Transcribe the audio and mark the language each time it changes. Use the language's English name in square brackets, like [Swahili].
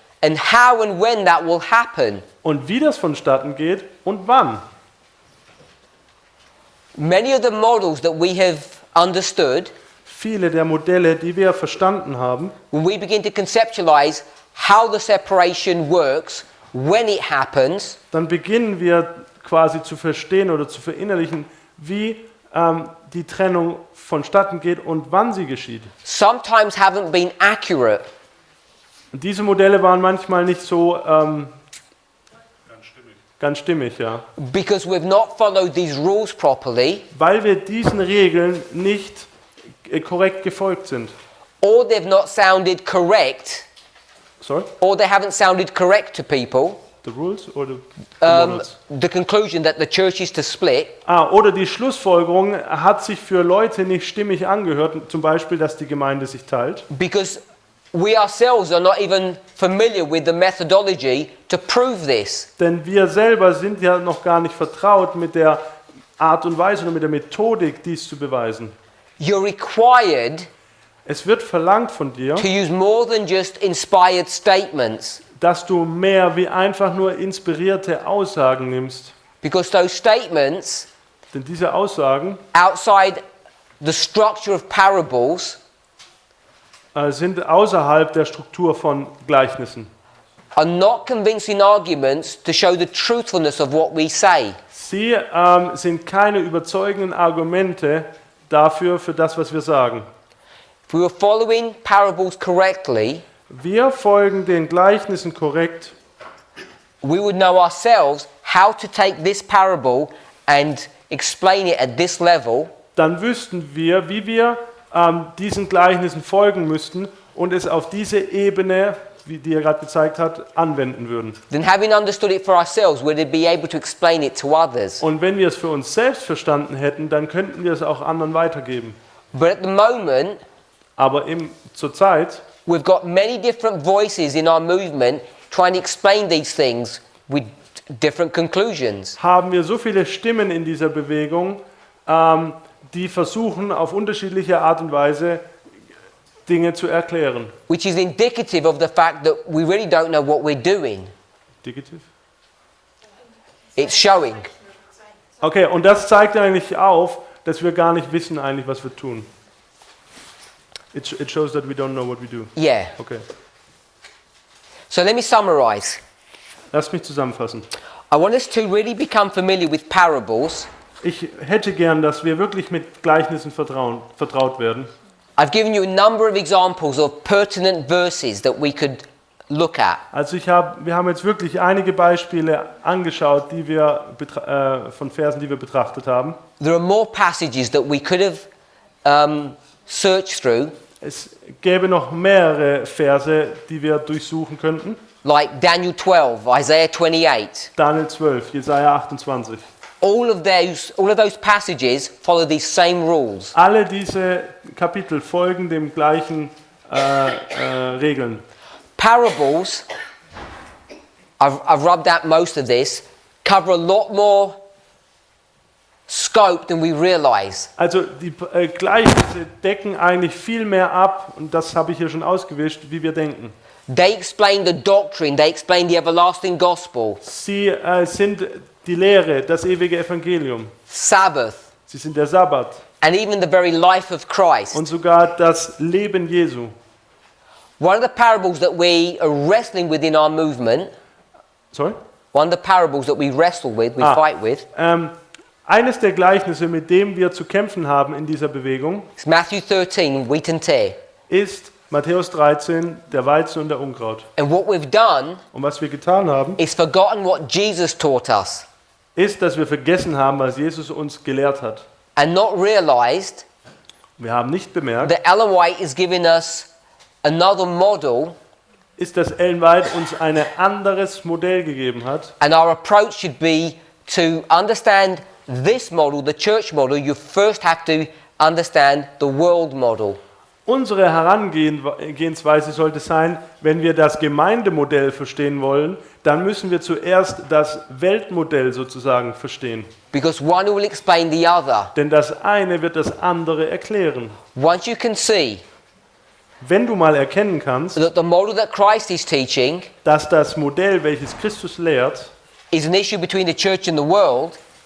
[English] And how and when that will happen. [German] Und wie das vonstatten geht und wann. [English] Many of the models that we have understood, [German] Viele der Modelle, die wir verstanden haben, [English] when we begin to conceptualize how the separation works, when it happens, [German] dann beginnen wir quasi zu verstehen oder zu verinnerlichen, wie die Trennung vonstatten geht und wann sie geschieht. [English] sometimes haven't been accurate. [German] Und diese Modelle waren manchmal nicht so ganz stimmig, ja. [English] Because we've not followed these rules properly, [German] Weil wir diesen Regeln nicht korrekt gefolgt sind. [English] or they've not sounded correct, Sorry? or they haven't sounded correct to people, The rules or the Um, morals? the conclusion that the church is to split [German] Oder die Schlussfolgerung hat sich für Leute nicht stimmig angehört, zum Beispiel, dass die Gemeinde sich teilt. [English] because we ourselves are not even familiar with the methodology to prove this. [German] Denn wir selber sind ja noch gar nicht vertraut mit der Art und Weise oder mit der Methodik, dies zu beweisen. [English] You're required [German] Es wird verlangt von dir, [English] to use more than just inspired statements, [German] dass du mehr wie einfach nur inspirierte Aussagen nimmst. [English] because those statements [German] Denn diese Aussagen [English] outside the structure of parables [German] sind außerhalb der Struktur von Gleichnissen. [English] are not convincing arguments to show the truthfulness of what we say. [German] Sie sind keine überzeugenden Argumente dafür, für das, was wir sagen. [English] If we were following parables correctly, [German] Wir folgen den Gleichnissen korrekt, [English] we would know ourselves how to take this parable and explain it at this level, [German] dann wüssten wir, wie wir diesen Gleichnissen folgen müssten und es auf diese Ebene, wie die er gerade gezeigt hat, anwenden würden. [English] then having understood it for ourselves, we'd be able to explain it to others. [German] Und wenn wir es für uns selbst verstanden hätten, dann könnten wir es auch anderen weitergeben. [English] But at the moment, [German] Aber zur Zeit [English] we've got many different voices in our movement trying to explain these things with different conclusions. [German] haben wir so viele Stimmen in dieser Bewegung, die versuchen, auf unterschiedliche Art und Weise Dinge zu erklären. [English] Which is indicative of the fact that we really don't know what we're doing. Digitiv? It's showing. [German] Okay, und das zeigt eigentlich auf, dass wir gar nicht wissen eigentlich, was wir tun. [English] It shows that we don't know what we do. Yeah. Okay, So let me summarize. [German] lass mich zusammenfassen. [English] I want us to really become familiar with parables. [German] Ich hätte gern, dass wir wirklich mit Gleichnissen vertraut werden. [English] I've given you a number of examples of pertinent verses that we could look at. [German] Also wir haben jetzt wirklich einige Beispiele angeschaut, die wir von Versen, die wir betrachtet haben. [English] There are more passages that we could have searched through, [German] Es gäbe noch mehrere Verse, die wir durchsuchen könnten. [English] like Daniel 12, Isaiah 28. [German] Daniel 12, Jesaja 28. [English] All of those passages follow these same rules. [German] Alle diese Kapitel folgen dem gleichen Regeln. [English] Parables, I've rubbed out most of this, cover a lot more scope than we realize. [German] Also die Gleichnisse decken eigentlich viel mehr ab, und das habe ich hier schon ausgewischt, wie wir denken. [English] They explain the doctrine, they explain the everlasting gospel, [German] Sie sind die Lehre, das ewige Evangelium. [English] Sabbath, [German] Sie sind der Sabbat [English] and even the very life of Christ. [German] und sogar das Leben Jesu. [English] One of the parables that we are wrestling with in our movement, Sorry? one of the parables that we wrestle with, we fight with, [German] Eines der Gleichnisse, mit dem wir zu kämpfen haben in dieser Bewegung, [English] is Matthew 13, wheat and tare. [German] ist Matthäus 13, der Weizen und der Unkraut. [English] And what we've done [German] Und was wir getan haben, [English] is forgotten what Jesus taught us [German] ist, dass wir vergessen haben, was Jesus uns gelehrt hat. [English] and not realized [German] Wir haben nicht bemerkt, [English] that Ellen White is giving us another model, [German] ist, dass Ellen White uns ein anderes Modell gegeben hat. [English] and our approach should be to understand this model, the church model. You first have to understand the world model. [German] Unsere Herangehensweise sollte sein, wenn wir das Gemeindemodell verstehen wollen, dann müssen wir zuerst das Weltmodell sozusagen verstehen. [English] Because one will explain the other. [German] Denn das eine wird das andere erklären. [English] Once you can see [German] Wenn du mal erkennen kannst, [English] that the model that Christ is teaching [German] dass das Modell, welches Christus lehrt, [English] is an issue between the church and the world,